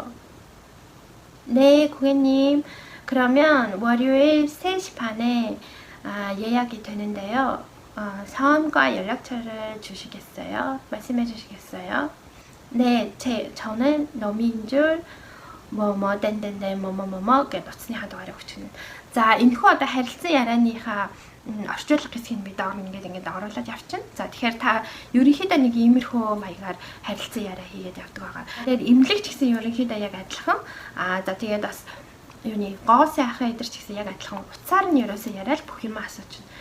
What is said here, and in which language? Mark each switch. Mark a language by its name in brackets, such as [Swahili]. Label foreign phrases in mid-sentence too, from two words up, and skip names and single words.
[Korean] 네, 고객님. 그러면 월요일 3시 반에 예약이 되는데요. 성함과 연락처를 주시겠어요? 말씀해 주시겠어요? 네, 저는 노민줄 땡땡땡 [Mongolian] гэж утасныхаа дугаарыг өчгөн. За энэхүү одоо харилцан ярианыхаа орчуулга хэсгийг би доор ингээд оруулаад явчихна. За тэгэхээр та ерөнхийдөө нэг иймэрхүү маягаар харилцан яриа хийгээд явдаг байгаа. Тэгээд эмнэлэгч гэсэн ерөнхийдөө яг адилхан. За тэгээд бас юуны гоо сайхан эдэр ч гэсэн яг адилхан утсаар нь ерөөсөө яриад бүх юм асууж байна.